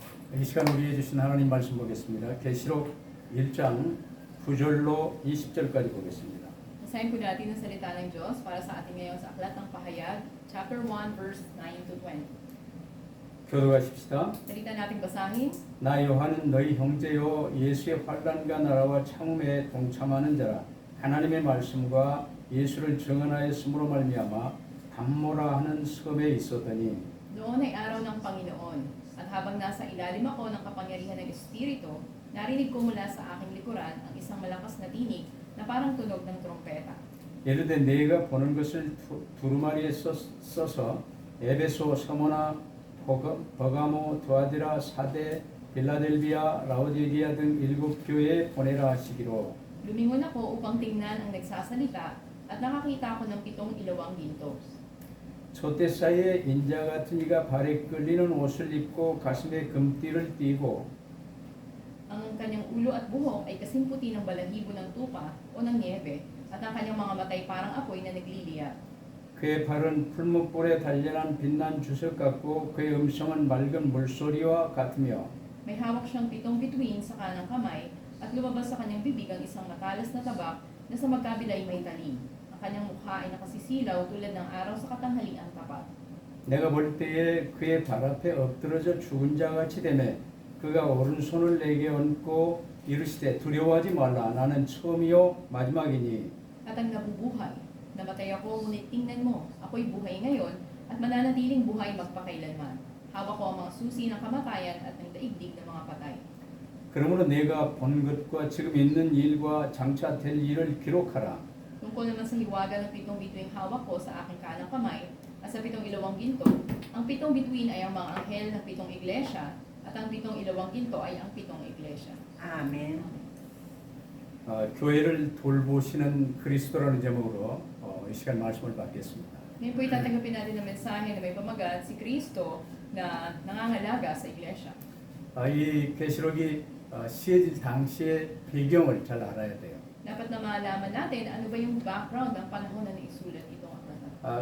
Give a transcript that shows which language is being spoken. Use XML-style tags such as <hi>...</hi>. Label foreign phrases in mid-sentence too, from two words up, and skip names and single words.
<ko>이 시간 우리에게 주신 하나님 말씀 보겠습니다. 계시록 1장 9절로 20절까지 보겠습니다.</ko> <tl>Basahin po natin ang salita ng Diyos para sa atin ngayon sa Aklat ng Pahayag,</tl> <en>chapter 1, verse 9 to 20.</en> <ko>교도하십시다.</ko> <tl>Salita nating basahin.</tl> <ko>나 요한은 너희 형제요 예수의 환난과 나라와 참음에 동참하는 자라. 하나님의 말씀과 예수를 증언하였으므로 말미암아 담모라 하는 섬에 있었더니</ko> <tl>Noon ay araw ng Panginoon, at habang nasa ilalim ako ng kapangyarihan ng Espiritu, narinig ko mula sa aking likuran ang isang malakas na tinig na parang tunog ng trompeta.</tl> <ko>이르되 네가 보는 것을 두루마리에 써서 에베소, 서모나, 버가모, 두아디라, 사데, 빌라델비아, 라오디게아 등 7교회에 보내라 하시기로.</ko> <tl>Lumingon ako upang tingnan ang nagsasalita at nakakita ako ng 7 ilawang ginto.</tl> <ko>촛대 사이에 인자 같은 이가 발에 끌리는 옷을 입고 가슴에 금띠를 띠고</ko> <tl>Ang kanyang ulo at buhok ay kasing puti ng balahibo ng tupa o ng niebe, at ang kanyang mga matay parang apoy na nagliliyab.</tl> <ko>그의 발은 풀무불에 단련한 빛난 주석 같고 그의 음성은 맑은 물소리와 같으며</ko> <tl>May hawak siyang 7 bituin sa kanang kamay, at lumabas sa kanyang bibig ang isang matalas na tabak na sa magkabila ay may talim. Ang kanyang mukha ay nakasisilaw tulad ng araw sa katanghaliang tapat.</tl> <ko>내가 볼 때에 그의 발 앞에 엎드러져 죽은 자같이 되매 그가 오른손을 내게 얹고 이르시되 두려워하지 말라 나는 처음이요 마지막이니</ko> <tl>At ang nabubuhay, namatay ako ngunit tingnan mo, ako'y buhay ngayon at mananatiling buhay magpakailanman. Hawak ko ang mga susi ng kamatayan at ng daigdig ng mga patay.</tl> <ko>그러므로 내가 본 것과 지금 있는 일과 장차 될 일을 기록하라.</ko> <tl>Tungkol naman sa hiwaga ng 7 bituing hawak ko sa aking kanang kamay at sa 7 ilawang ginto, ang 7 bituin ay ang mga anghel ng 7 iglesia, at ang 7 ilawang ginto ay ang 7 iglesia.</tl> <ko>아멘. 교회를 돌보시는 그리스도라는 제목으로 이 시간 말씀을 받겠습니다.</ko> <tl>Ngayon po itatanggapin natin ang mensahe na may pamagat si Kristo na nangangalaga sa iglesia.</tl> <ko>이 계시록이 시해질 당시의 배경을 잘 알아야 돼요.</ko> <tl>Dapat na malaman natin ano ba yung background ng panahon na naisulat itong aklat.</tl>